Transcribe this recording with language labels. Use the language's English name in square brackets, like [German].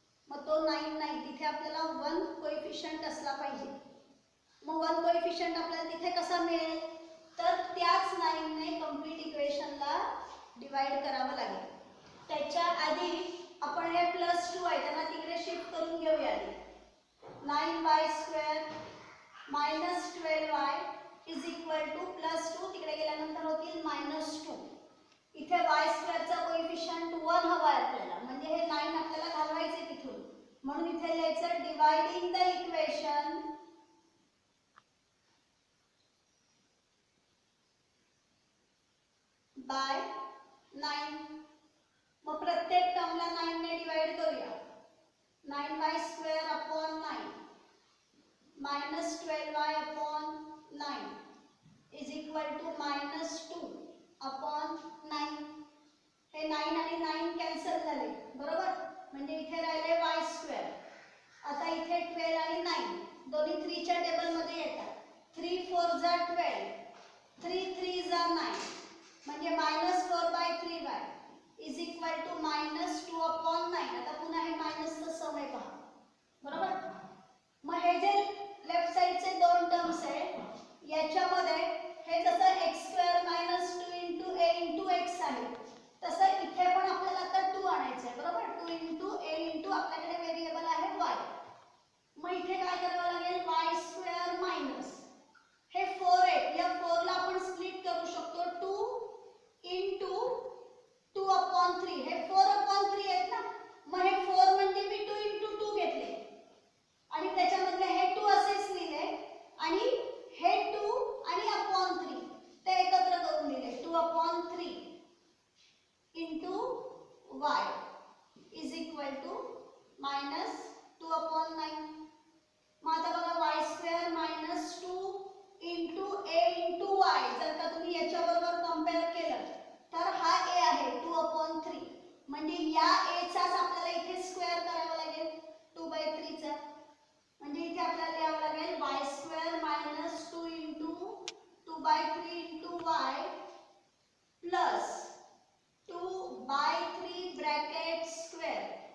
[Marathi] मग तो 9 नाही, तिथे आपल्याला 1 कोएफिशियंट असला पाहिजे. मग 1 कोएफिशियंट आपल्याला तिथे कसा मिळेल, तर त्याच 9 ने कंप्लीट इक्वेशनला डिवाइड करावं लागेल. त्याच्या आधी आपण हे +2 आहे त्यांना तिकडे शिफ्ट करून घेऊया. [English] 9y² minus 12y is equal to +2 [Marathi] तिकडे गेल्यानंतर होतील -2. इथे y² चा कोएफिशियंट 1 हवा आहे आपल्याला, म्हणजे हे 9 आपल्याला घालवायचे तिथून. म्हणून इथे लिहायचं डिवाइडिंग द इक्वेशन बाय 9. मग प्रत्येक टर्मला 9 ने डिवाइड करूया. [English] 9y² upon 9 minus 12y upon 9 is equal to -2 upon 9. [Marathi] हे 9 आणि 9 कॅन्सल झाले, बरोबर. म्हणजे इथे राहिले y². आता इथे 12 आणि 9 दोन्ही 3 च्या टेबल मध्ये येतात. 3 4 जा 12, 3 3 जा 9, म्हणजे [English] -4/3y is equal to -2 upon 9. [Marathi] आता पुन्हा हे मायनसचं सम आहे पहा, बरोबर. मग हे जे लेफ्ट साइडचे दोन टर्म्स आहेत याच्यामध्ये हे जसं x² minus 2 into a into x आहे, तसं इथे पण आपल्याला आता 2 आणायचं आहे, बरोबर. 2 into a into आपल्याकडे व्हेरिएबल आहे y. मग इथे काय करावं लागेल, y² मायनस हे 4 आहे, या 4 ला आपण स्प्लिट करू शकतो. 2 into 2 upon 3, हे 4 upon 3 आहेत ना. मग हे 4 म्हणजे मी 2 into 2 घेतले आणि त्याच्यामधले हे 2 असेच लिहिले आणि हे 2 आणि अपॉन 3 ते एकत्र करून लिहिले. [English] 2 upon 3 into y is equal to -2 upon 9. [Marathi] मग आता बघा y² minus 2 into a into y जर का तुम्ही याच्याबरोबर कंपेअर केलं तर हा a आहे 2 upon 3. म्हणजे या a चाच आपल्याला इथे स्क्वेअर करावा लागेल 2/3 चा. म्हणजे इथे आपल्याला लिहावं लागेल y² minus 2 into 2/3 into y plus 2/3 bracket square.